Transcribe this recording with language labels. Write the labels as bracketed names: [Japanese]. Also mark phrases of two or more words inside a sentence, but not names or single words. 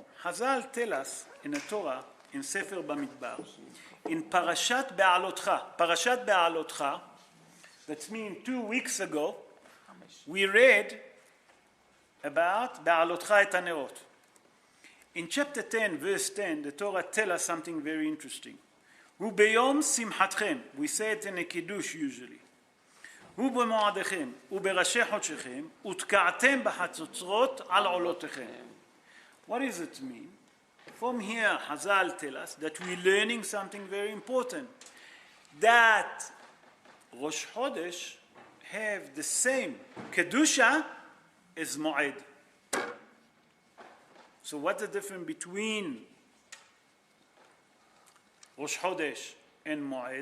[English] Hazal tell us in the Torah, in Sefer Bamidbar, in Parashat Be'alotcha, that means 2 weeks ago, we read about [Hebrew] בהעלותך את הנרות. [English] In chapter 10, verse 10, the Torah tells us something very interesting. [Hebrew] הוא ביום שמחתכם. [English] We say it in a kiddush usually. [Hebrew] הוא במועדיכם, הוא בראשי חדשיכם, ותקעתם בחצצרות על עלתיכם. [English] What does it mean? From here, Hazal tell us that we're learning something very important. That Rosh Chodesh have the same kedusha as Moed. So what's the difference between Rosh Chodesh and Moed?